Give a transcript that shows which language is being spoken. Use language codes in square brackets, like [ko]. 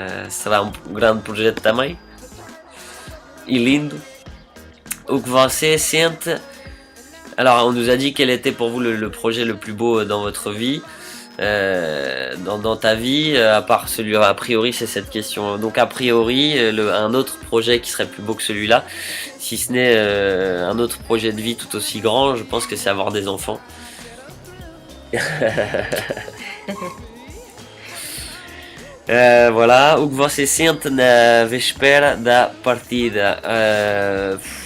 [pt] Será um grande projeto também e lindo. O que você sente? [fr] Alors on nous a dit quel était pour vous le projet le plus beau dans votre vie, dans ta vie, à part celui a priori, c'est cette question. Donc a priori un autre projet qui serait plus beau que celui-là, si ce n'est un autre projet de vie tout aussi grand, je pense que c'est avoir des enfants. [pt] Voilà, o que você sente na véspera da partida?